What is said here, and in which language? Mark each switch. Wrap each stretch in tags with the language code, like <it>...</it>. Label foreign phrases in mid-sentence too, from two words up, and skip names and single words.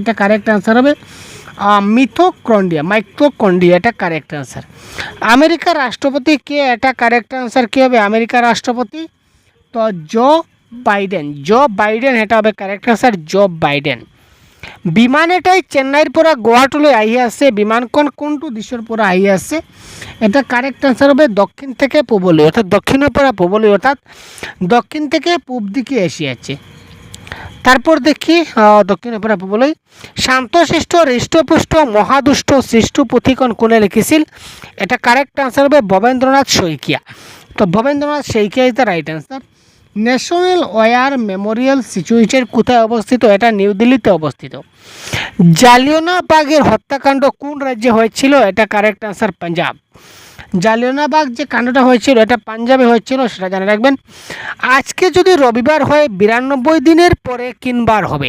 <bn>এটা</bn> <en>correct answer</en> <bn>হবে মাইটোকন্ড্রিয়া, এটা</bn> <en>correct answer.</en> <bn>আমেরিকার রাষ্ট্রপতি কে? এটা</bn> <en>correct answer</en> <bn>কী হবে? আমেরিকার রাষ্ট্রপতি তো জো বাইডেন, এটা হবে</bn> <en>correct answer</en> <bn>জো বাইডেন।</bn> <as>বিমান এটাই চেন্নাইয়ের পরা গুয়াহাটিলৈ আহি আছে, বিমানখন কোনটো দিশৰ পৰা আহি আছে?</as> <bn>এটা</bn> <en>correct answer</en> <bn>হবে দক্ষিণ থেকে পূবলৈ, অর্থাৎ</bn> <as>দক্ষিণের পরা পূবলৈ,</as> <bn>অর্থাৎ দক্ষিণ থেকে পূব দিকে এসে আছে। তারপর দেখি</bn> <as>দক্ষিণের পরা পূবলৈ। শান্তশিষ্ট হৃষ্টপুষ্ট মহাদুষ্ট সৃষ্টু পুথিখন কোনে লিখিছিল?</as> <bn>এটা</bn> <en>correct answer</en> <bn>হবে ভবেন্দ্রনাথ শইকীয়া। তো ভবেন্দ্রনাথ শইকীয়া</bn> <en>is the right answer.</en> <bn>ন্যাশনাল ওয়ার মেমোরিয়াল সিচুয়েটেড কোথায় অবস্থিত? এটা নিউ দিল্লিতে অবস্থিত। জালিয়ানওয়ালাবাগের হত্যাকাণ্ড কোন রাজ্যে হয়েছিল? এটা</bn> <en>correct answer</en> <bn>পাঞ্জাব। জালিয়ানওয়ালাবাগ যে কাণ্ডটা হয়েছিল এটা পাঞ্জাবে হয়েছিল, সেটা জানে রাখবেন। আজকে যদি রবিবার হয় 92 দিনের পরে কিনবার হবে?</bn>